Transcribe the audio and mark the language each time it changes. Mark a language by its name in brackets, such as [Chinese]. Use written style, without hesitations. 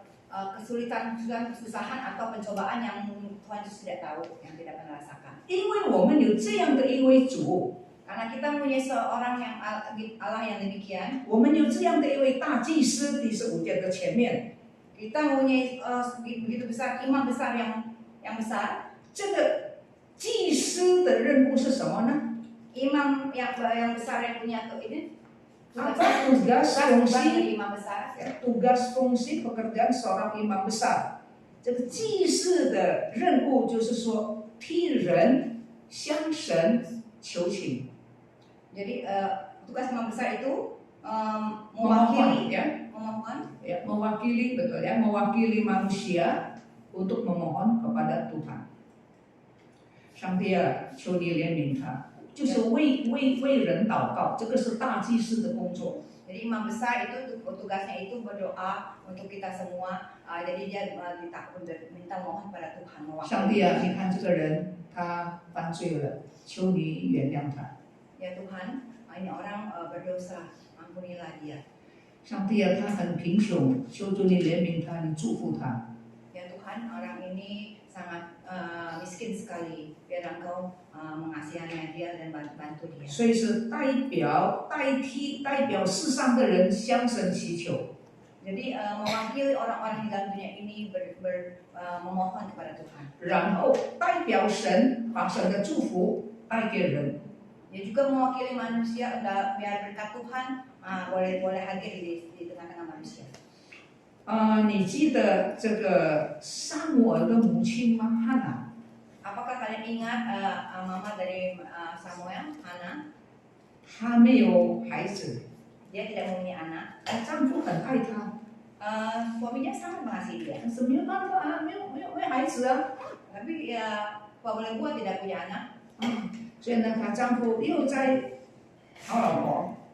[Indonesian] kesusahan atau pencobaan yang Tuhan Yesus tidak tahu, yang tidak pernah rasakan. [Chinese] 因为我们有这样的一位主， [Indonesian] Karena kita mempunyai seorang yang Allah yang demikian, [Chinese] 我们有这样的一位大祭司，第15节的前面， [Indonesian] kita mempunyai begitu besar imam besar yang besar. [Chinese] 这个祭司的任务是什么呢？ [Indonesian] Imam yang besar yang punya ini Apa tugas fungsi dari imam besar. tugas fungsi pekerjaan seorang imam besar？ [Chinese] 这个祭司的任务就是说替人向神求情。 [Indonesian] Jadi tugas imam besar itu Memohon, mewakili, mewakili manusia untuk memohon kepada Tuhan. [Chinese] 上帝啊，求你怜悯他，就是为人祷告，这个是大祭司的工作。 [Indonesian] Jadi imam besar itu tugasnya itu berdoa untuk kita semua. Jadi dia minta mohon pada Tuhan [Chinese] 上帝 [Indonesian] mewakili. [Chinese] 啊，你看这个人他犯罪了，求你原谅他。 [Indonesian] Ya Tuhan, ini orang berdosa, ampunilah dia. [Chinese] 上帝啊，他很贫穷，求主你怜悯他，你祝福他。 [Indonesian] Ya Tuhan, orang ini sangat miskin sekali. Biar Engkau mengasihani dia dan bantu dia. [Chinese] 所以是代表世上的人向神祈求。 [Indonesian] Jadi mewakili orang-orang di dalam dunia ini memohon kepada Tuhan. [Chinese] 然后代表神把神的祝福带给人。 [Indonesian] Dia juga mewakili manusia biar berkat Tuhan boleh hadir di tengah-tengah manusia. [Chinese] 你记得这个撒母耳的母亲吗？汉娜。 [Indonesian] Apakah kalian ingat mama dari Samuel, Hana? [Chinese] 她没有孩子， [Indonesian] Dia tidak mempunyai anak. [Chinese] 丈夫很爱她， [Indonesian] Suaminya sangat mengasihi dia. [Chinese] 但是没有办法啊，没有孩子啊。 [Indonesian] Tapi ya apa boleh buat tidak punya anak. [Chinese] 所以呢，她丈夫又在讨老婆，